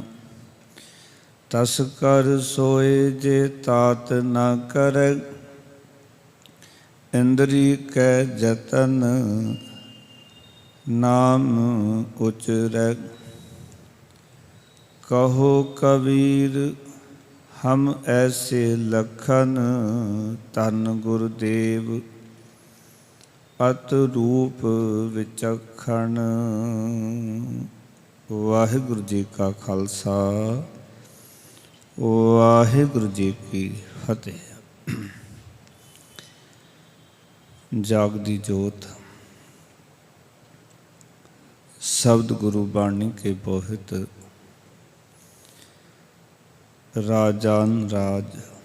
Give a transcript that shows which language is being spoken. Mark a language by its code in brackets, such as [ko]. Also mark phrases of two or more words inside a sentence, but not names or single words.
[hi] तस कर सोए जे तात न करे, इंद्री कै जतन नाम उचरै। कहो कबीर हम ऐसे लखन, तन गुरदेव अत रूप विचक्षण। [pa] ਵਾਹਿਗੁਰੂ ਜੀ ਕਾ ਖ਼ਾਲਸਾ, ਵਾਹਿਗੁਰੂ ਜੀ ਕੀ ਫ਼ਤਹਿ। ਜਾਗਦੀ ਜੋਤ ਸ਼ਬਦ ਗੁਰੂ ਬਾਣੀ ਕੇ ਬੋਹਿਥ, ਰਾਜਾਨ ਰਾਜ